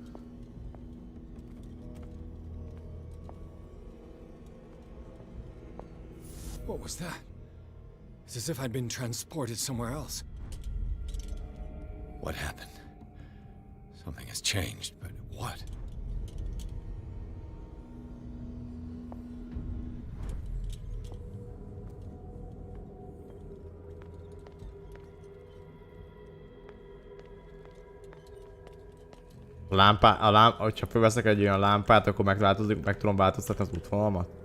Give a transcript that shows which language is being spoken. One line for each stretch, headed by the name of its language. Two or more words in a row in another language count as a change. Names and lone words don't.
English: What was that? It's as if I'd been transported somewhere else. What happened? Something has changed, but what?
Hungarian: Hogyha felveszek egy olyan lámpát, akkor meg tudom változtatni az útvonalamat?